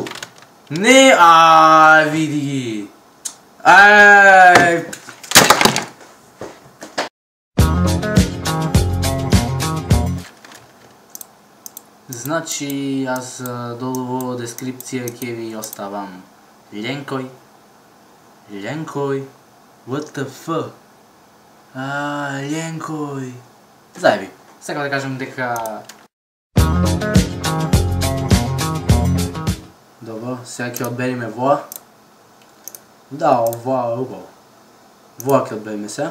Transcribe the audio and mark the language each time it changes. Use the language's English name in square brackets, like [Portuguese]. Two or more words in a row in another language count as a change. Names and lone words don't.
[Macedonian] Не, види ги. Значи, јас долу во дескрипција ќе ви оставам Ленкој, [English] what the fuck? [Macedonian] Ленкој. Заеби, сакам да кажам дека... Добро, сега ќе одбериме воа. Да, воа е убаво. Воа ќе одбериме сега.